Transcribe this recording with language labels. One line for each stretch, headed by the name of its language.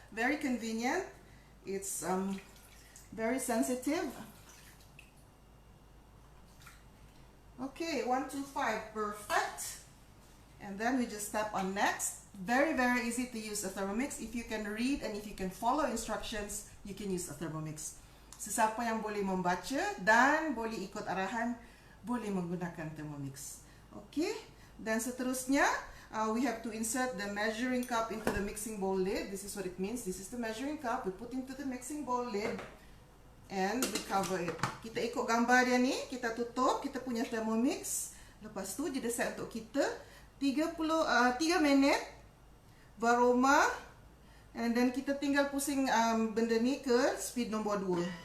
English: Very convenient. It's very sensitive. Okay, 125, perfect. And then we just tap on next. Very easy to use a Thermomix. If you can read and if you can follow instructions, you can use a Thermomix.
Malay: Sesiapa yang boleh membaca dan boleh ikut arahan, boleh menggunakan Thermomix.
English: Okay,
Malay: dan seterusnya,
English: we have to insert the measuring cup into the mixing bowl lid. This is what it means. This is the measuring cup. We put into the mixing bowl lid and we cover it.
Malay: Kita ikut gambar dia ni, kita tutup kita punya Thermomix. Lepas tu dia set untuk kita 3 minit aroma,
English: and then
Malay: kita tinggal pusing benda ni ke speed nombor 2.